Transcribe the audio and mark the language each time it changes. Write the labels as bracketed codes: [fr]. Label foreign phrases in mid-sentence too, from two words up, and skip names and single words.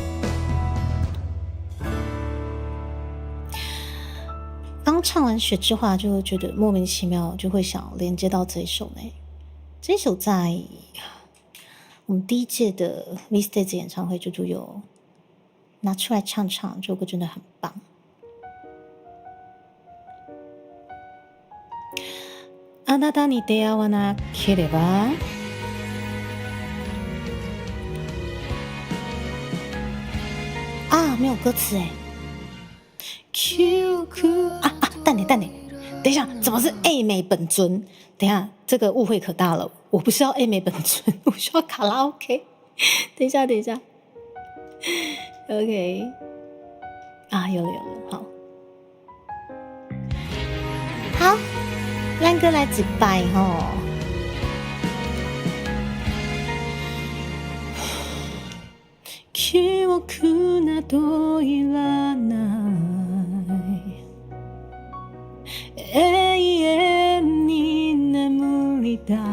[zh] 刚唱完《雪之华》就觉得莫名其妙，就会想连接到这一首呢。这一首在我们第一届的 V-Stage 演唱会就有拿出来唱唱，这首歌真的很棒。 [ja] あなたに出会わなければ啊， [zh] 没有歌词哎。淡点，等一下，怎么是 A 美本尊？等一下，这个误会可大了，我不是要 A 美本尊，我需要卡拉 OK。等一下 ，OK， 啊，有了，好，烂哥来几拜吼。 [ja] 記憶などいらない永遠に眠りたい